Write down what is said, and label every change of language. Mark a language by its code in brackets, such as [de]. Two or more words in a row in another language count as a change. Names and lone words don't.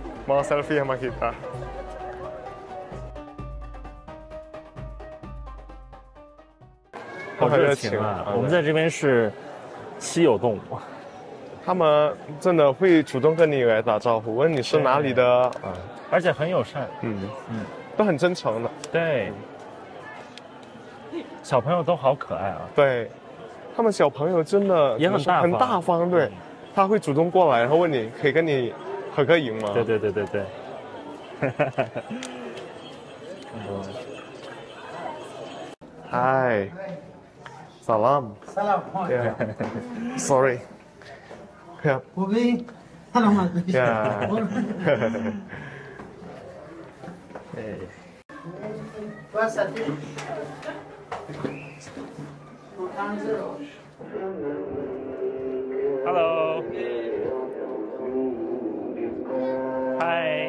[id] mau selfie sama kita. [zh] 好热情啊！我们在这边是稀有动物。他们真的会主动跟你来打招呼，问你是哪里的啊，而且很友善。都很真诚的。对，小朋友都好可爱啊。对，他们小朋友真的也很大方很大方，对，他会主动过来，然后问你可以跟你合个影吗？对对对对对。 [id] Hai. Salam. Salam. Ya. Sorry. Ya. Bobby. Salam. Ya. [en] Hello. Hi.